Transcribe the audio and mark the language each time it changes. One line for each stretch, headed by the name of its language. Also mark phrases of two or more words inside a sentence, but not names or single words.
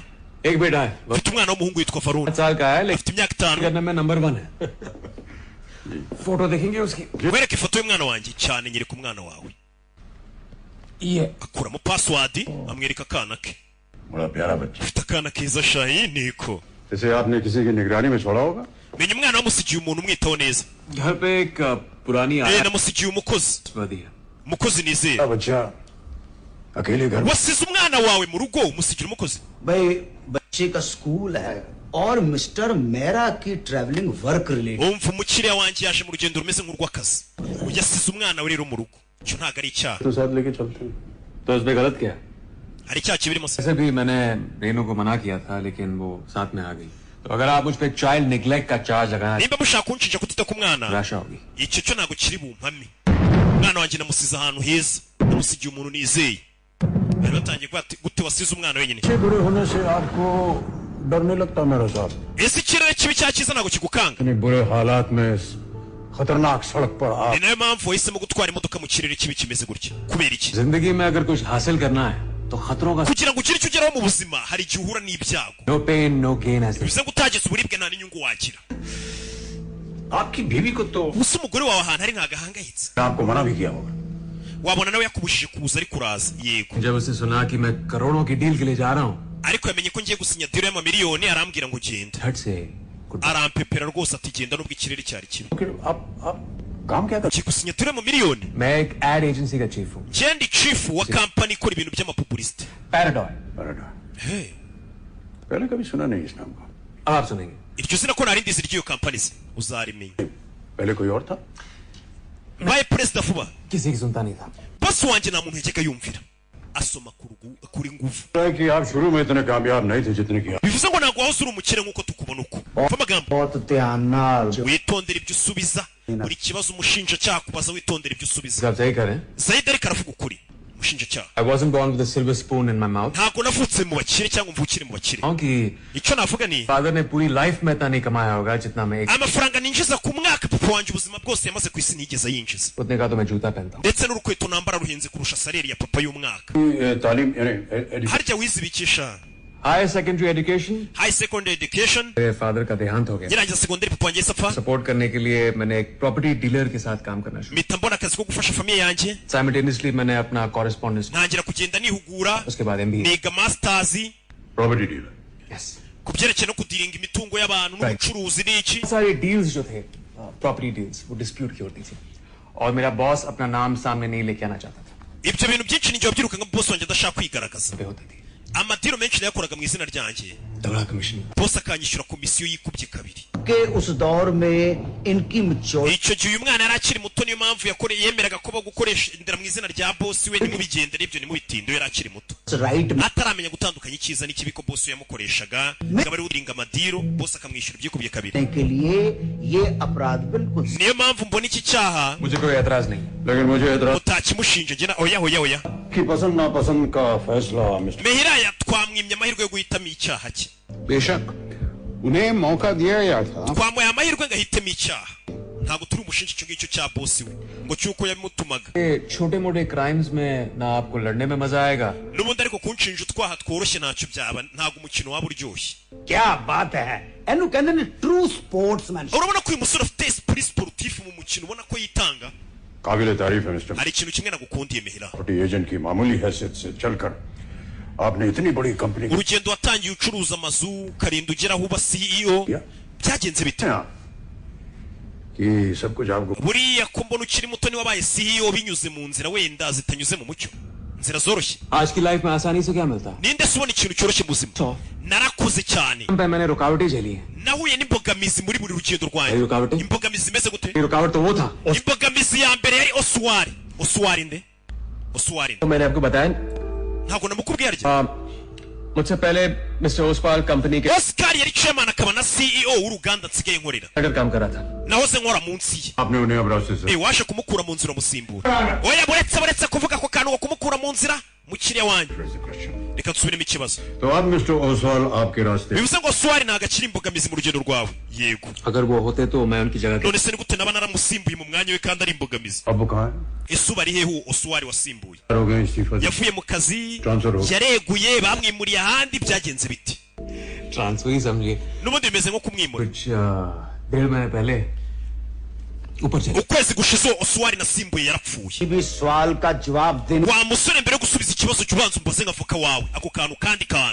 Hindi: एक बेटा है
Kinyarwanda: ufite umwana w'umuhungu witwa Farun
Hindi: 5 साल का है लेकिन
Kinyarwanda: afite imyaka 5
Hindi: करने में नंबर 1 है फोटो देखेंगे उसकी
Kinyarwanda: wereke ifoto y'umwana wanjye cyane nyereka umwana wawe
Hindi: ये
Kinyarwanda: akuramo password amwereka akana ke
Hindi: बड़ा प्यारा बच्चा
Kinyarwanda: ufite akana keza shayi niko
Hindi: इसे आपने किसी की निगरानी में छोड़ा होगा
Kinyarwanda: menya umwana wamusigiye umuntu umwitaho neza
Hindi: घर पे एक पुरानी
Kinyarwanda: namusigiye umukozi
Hindi: दी है
Kinyarwanda: umukozi nizeye
Hindi: बच्चा अकेले घर में
Kinyarwanda: wasize umwana wawe mu rugo umusigira umukozi
Hindi: भाई बच्चे का स्कूल है और मिस्टर मेहरा की
English: travelling work related
Kinyarwanda: umva umukiriya wanjye yaje mu rugendo rumeze nk'urw'akazi yasize umwana we rero mu rugo icyo ntabwo ari icyaha
Hindi: तो साथ लेके चलते हैं तो उसमें गलत क्या है
Kinyarwanda: hari icyaha kibirimo se
Hindi: वैसे भी मैंने रेनू को मना किया था लेकिन वो साथ में आ गई तो अगर आप मुझ पे
English: child neglect
Hindi: का चार्ज लगाना
Kinyarwanda: nimba mushaka kunshinja kutita ku mwana
Hindi: निराशा होगी
Kinyarwanda: icyo cyo ntabwo kiri bumpame umwana wanjye namusize ahantu heza namusigiye umuntu nizeye bari batangiye gute wasize umwana wenyine
Hindi: अच्छे बुरे होने से आपको डर नहीं लगता मेरा साहब
Kinyarwanda: ese ikirere kibi cya cyiza ntabwo kigukanga
Hindi: इतने बुरे हालात में इस खतरनाक सड़क पर आप
Kinyarwanda: ni nayo mpamvu wahisemo gutwara imodoka mu kirere kibi kimeze gutya kubera iki
Hindi: जिंदगी में अगर कुछ हासिल करना है तो खतरों का
Kinyarwanda: kugira ngo ugire icyo ugeraho mu buzima hari igihe uhura n'ibyago
English: no pain no gain ऐसे
Kinyarwanda: bivuze ngo utageze uburibwe nta n'inyungu wagira
Hindi: आपकी बीवी को तो
Kinyarwanda: gusa umugore wawe ahantu ari ntabwo ahangayitse
Hindi: आपको मना भी किया होगा
Kinyarwanda: wabona nawe yakubujije kuza ari kuraza yego
Hindi: जब उसने सुना कि मैं करोड़ों की डील के लिए जा रहा हूँ
Kinyarwanda: ariko yamenye ko ngiye gusinya diro y'amamiliyoni arambwira ngo genda
Hindi: झट से
Kinyarwanda: arampepera rwose ati genda nubwo ikirere cyari kibi
Hindi: आप काम क्या कर
Kinyarwanda: ugiye gusinya diro y'amamiliyoni
Hindi: मैं एक
English: ad agency
Hindi: का चीफ हूँ
Kinyarwanda: Jendi chief wa kampani ikora ibintu by'amapublicity
Hindi: पैराडॉय hey पहले कभी सुना नहीं इस नाम को अब आप सुनेंगे
Kinyarwanda: iryo zina ko nari ndizi ry'iyo kampani se uzarimenya
Hindi: पहले कोई और था
Kinyarwanda: baye perezida vuba
Hindi: किसी की सुनता नहीं था
Kinyarwanda: bosi wanjye nta muntu yajyaga yumvira asoma kuri nguvu
Hindi: कि आप शुरू में इतने कामयाब नहीं थे जितने की
Kinyarwanda: bivuze ngo ntabwo wahoze uri umukire nk'uko tukubona uko umva amagambo
Hindi: बहुत ध्यान नाल
Kinyarwanda: witondera ibyo usubiza buri kibazo umushinjacyaha kubaza witondera ibyo usubiza
Hindi: आप सही करें
Kinyarwanda: Zaid ariko aravuga ukuri umushinjacyaha
English: I wasn't born with a silver spoon in my mouth
Kinyarwanda: ntabwo navutse mu bakire cyangwa mvukire mu bakire
Hindi: क्योंकि
Kinyarwanda: icyo navuga ni
Hindi: फादर ने पूरी लाइफ में इतना नहीं कमाया होगा जितना मैं एक
Kinyarwanda: amafaranga ninjiza ku mwaka papa wanjye ubuzima bwose yamaze ku isi ntiyigeze yinjiza
Hindi: उतने का तो मैं जूता पहनता हूँ
Kinyarwanda: ndetse n'urukweto nambara ruhenze kurusha saleri ya papa y'umwaka
Hindi: तालीम
Kinyarwanda: harya wizibikisha
English: higher secondary education high secondary education
Hindi: मेरे फादर का देहांत हो गया
Kinyarwanda: ngirangiza segonderi papa wanjye sapfa
Hindi: सपोर्ट करने के लिए मैंने एक
English: property dealer
Hindi: के साथ काम करना शुरू
Kinyarwanda: mpita mbona akazi ko gufasha famiye yanjye
Hindi: साइमल्टेनियसली मैंने अपना कॉरेस्पॉन्डेंस
Kinyarwanda: ntangira kugenda nihugura
Hindi: उसके बाद MBA
Kinyarwanda: niga masters
English: property dealer यस
Kinyarwanda: ku byerekeye no kudiringa imitungo y'abantu n'ubucuruzi n'iki
Hindi: सारी डील्स जो थे
English: property deals
Hindi: वो डिस्प्यूट की होती थी और मेरा बॉस अपना नाम सामने नहीं लेके आना चाहता था
Kinyarwanda: ibyo bintu byinshi ninjye wabyiruka nka bosi wanjye adashaka kwigaragaza
Hindi: पे होती थी
Kinyarwanda: amadiro menshi nayakoraga mu izina ryanjye
Hindi: तगड़ा कमीशन
Kinyarwanda: bosi akanyishyura komisiyo yikubye kabiri
Hindi: के उस दौर में इनकी मैच्योरिटी
Kinyarwanda: icyo gihe uyu mwana yari akiri muto niyo mpamvu yemeraga ko gukoresha indera mu izina rya bosi we ntimubigendere ibyo ntimubitinde yari akiri muto
Hindi: राइट
Kinyarwanda: ataramenya gutandukanya icyiza n'ikibi ko bosi yamukoreshaga akaba ari uringa amadiro bosi akamwishyura ibyikubye kabiri
Hindi: के लिए ये अपराध बिल्कुल
Kinyarwanda: niyo mpamvu mbona iki cyaha
Hindi: मुझे कोई एतराज नहीं लेकिन मुझे एतराज
Kinyarwanda: utakimushinja njye oya
Hindi: की पसंद नापसंद का फैसला मिस्टर
Kinyarwanda: mehiraya twamwimye amahirwe yo guhitamo icyaha cye
Hindi: बेशक उन्हें मौका दिया गया था
Kinyarwanda: twamuhaye amahirwe ngo ahitemo icyaha ntabwo turi umushinja icyo ngicyo cya bosi we ngo cyuko yabimutumaga
Hindi: छोटे मोटे क्राइम्स में ना आपको लड़ने में मजा आएगा
Kinyarwanda: n'ubundi ariko kunshinja utwaha tworoshye ntacyo byaba ntabwo umukino waba uryoshye
Hindi: क्या बात है एनु कहते ने
English: true sportsman
Kinyarwanda: urabona ko uyu musore afite
French: esprit sportif
Kinyarwanda: mu mukino ubona ko yitanga
Hindi: काबिल तारीफ है मिस्टर
Kinyarwanda: hari ikintu kimwe nagukundiye mehira
English: property agent
Hindi: की मामूली हैसियत से चलकर आपने इतनी बड़ी कंपनी
Kinyarwanda: urugendo watangiye ucuruza amazu ukarinda ugera aho uba CEO byagenze bite
Hindi: कि सब कुछ आपको
Kinyarwanda: buriya ko mbona ukiri muto niwe wabaye CEO binyuze mu nzira wenda zitanyuze mu mucyo inzira zoroshye
Hindi: आज की लाइफ में आसानी से क्या मिलता है
Kinyarwanda: ninde se ubona ikintu cyoroshye mu buzima narakoze cyane
Hindi: पे मैंने रुकावटें झेली हैं
Kinyarwanda: nahuye n'imbogamizi muri buri rugendo rwanjye
Hindi: रुकावटें
Kinyarwanda: imbogamizi imeze gute
Hindi: ये रुकावट तो वो था
Kinyarwanda: imbogamizi ya mbere yari oswari Oswari nde? Oswari nde?
Hindi: तो मैंने आपको बताया
Kinyarwanda: ntabwo namukubwiye arya
Hindi: मुझसे पहले मिस्टर ओसवाल कंपनी के
Kinyarwanda: Oscar yari chairman akaba na CEO w'uruganda nsigaye nkorera
Hindi: अगर काम कर रहा था
Kinyarwanda: nahoze nkora munsi ye
Hindi: आपने उन्हें अब रास्ते से
Kinyarwanda: waje kumukura mu nzira musimbura oya buretse kuvuga ko kantu kumukura mu nzira mukiriya wanjye reka tusubiremo ikibazo
Hindi: तो अब मिस्टर ओसवाल आपके रास्ते
Kinyarwanda: bivuze ngo Oswari ntago akiri imbogamizi mu rugendo rwawe yego
Hindi: अगर वो होते तो मैं उनकी जगह
Kinyarwanda: none se ni gute naba naramusimbuye mu mwanya we kandi ari imbogamizi
Hindi: अब वो कहाँ है
Kinyarwanda: ese uba ari hehe Oswari wasimbuye
Hindi: हो गए इस्तीफा
Kinyarwanda: yavuye mu kazi
Hindi: Transfer हो गया।
Kinyarwanda: yareguye bamwimuriye ahandi byagenze biti
Hindi: ट्रांसफर ही समझिए
Kinyarwanda: n'ubundi bimeze nko kumwimura
Hindi: कुछ 1.5 महीने पहले ऊपर चले
Kinyarwanda: ukwezi gushize Oswari nasimbuye yarapfuye
Hindi: भी सवाल का जवाब देने
Kinyarwanda: wa musore mbere yo gusubiza ikibazo cy'ubanza umbaze nk'avoka wawe ako kantu kandi kantu